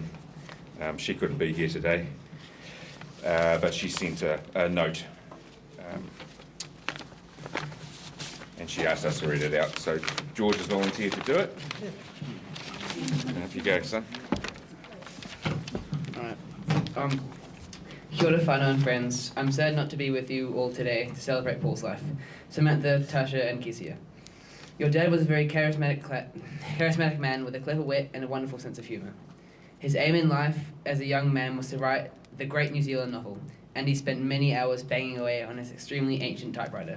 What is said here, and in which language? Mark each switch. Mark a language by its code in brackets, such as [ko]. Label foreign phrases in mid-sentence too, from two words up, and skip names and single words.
[en] She couldn't be here today, but she sent a note. And she asked us to read it out. So George has volunteered to do it. And off you go, son. Alright. [mi] Kia ora whānau [en] and friends. I'm sad not to be with you all today to celebrate Paul's life. Samantha, Tasha and Kezia. Your dad was a very charismatic man with a clever wit and a wonderful sense of humour. His aim in life as a young man was to write the great New Zealand novel, and he spent many hours banging away on his extremely ancient typewriter.